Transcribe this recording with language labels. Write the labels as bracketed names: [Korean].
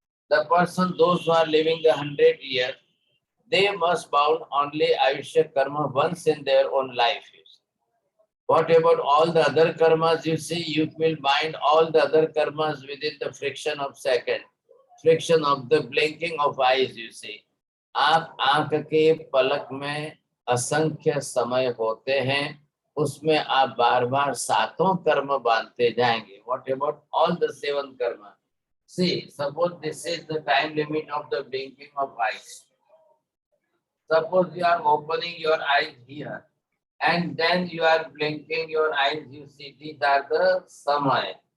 [English] The person, those who are living the 100 years, they must bound only Ayushya karma once in their own life. You see. What about all the other karmas? You see, you will bind all the other karmas within the friction of second. Friction of the blinking of eyes, you see. [Hindi] आप आंख के पलक में असंख्य समय होते हैं, उसमें आप बार बार सातों कर्म बांधते जाएंगे. [English] What about all the 7 karma? See, suppose this is the time limit of the blinking of eyes. Suppose you are opening your eyes here, and then you are blinking your eyes, you see, these are the samay.